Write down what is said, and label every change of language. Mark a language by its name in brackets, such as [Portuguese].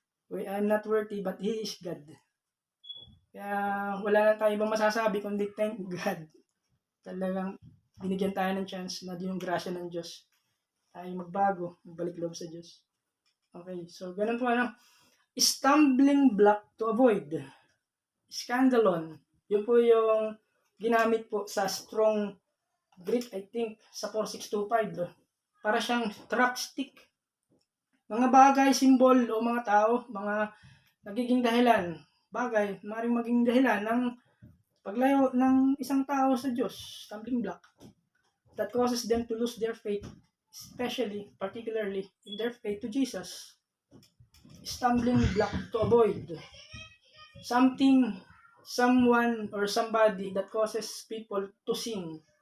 [English] I'm not worthy, but He is God. [Filipino] Kaya wala na tayo ibang masasabi kundi thank God. Talagang binigyan tayo ng chance na yung grasya ng Diyos tayo magbago, magbalik loob sa Diyos. Okay, so ganun po stumbling block to avoid. Scandalon. Yun po yung ginamit po sa strong Greek, I think, sa 4625. Para siyang trap stick. Mga bagay, simbol o mga tao, mga nagiging dahilan. Bagay, maaaring maging dahilan ng paglayo ng isang tao sa Diyos. Stumbling block. [English] That causes them to lose their faith. Especially, particularly, in their faith to Jesus. Stumbling block to avoid. Something, someone, or somebody that causes people to sin.